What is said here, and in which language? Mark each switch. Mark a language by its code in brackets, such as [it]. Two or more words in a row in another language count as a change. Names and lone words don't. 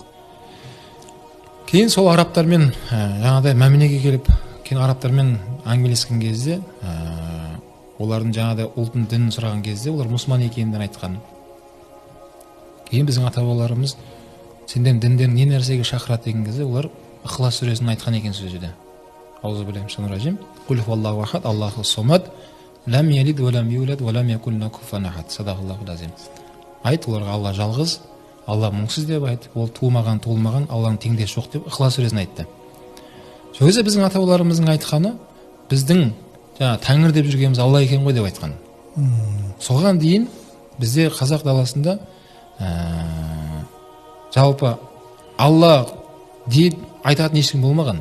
[kk] Кейін сол арабтармен жаңағыдай Мәмінеге келіп, кейін арабтармен әңгімелескен кезде, олардың жаңағыдай ұлтын дінін сұраған кезде, олар мұсылман екендігін айтқан. Кейін біздің ата-бабаларымыз сендердің діндерің не нәрсеге шақырады деген кезде, олар Ықылас сүресін айтқан екен сөзінде. [ar] أعوذ بالله قل هو الله أحد الله الصمد لم يلد ولم يولد ولم يكن له كفوا أحد. صدق الله العظيم. [kk] Айт, оларға Алла жалғыз, Алла мұңсыз деп айт, ол туылмаған, туылмаған, Алланың теңдесі жоқ деп Ықылас сүресін айтты. Сөзі біздің ата-бабаларымыздың айтқаны, біздің Тәңір деп жүргеніміз Алла екен ғой деп айтқан. Соған дейін бізде қазақ даласында жалпы Алла деп айтатын ешкім болмаған.